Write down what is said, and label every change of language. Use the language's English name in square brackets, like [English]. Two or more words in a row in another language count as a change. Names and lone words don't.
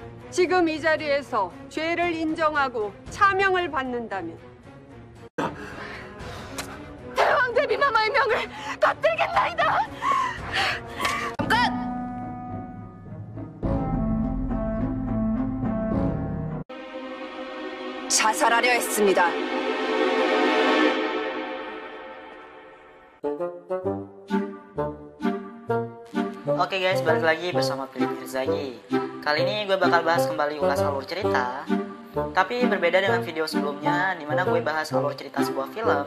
[Korean] 지금 이 자리에서 죄를 인정하고 차명을 받는다면 대왕 대비마마의 명을 받들겠나이다. 잠깐! 자살하려 했습니다. [Indonesian] Oke guys, balik lagi bersama Philip Hirzagi. Kali ini gue bakal bahas kembali ulas alur cerita. Tapi berbeda dengan video sebelumnya, dimana gue bahas alur cerita sebuah film.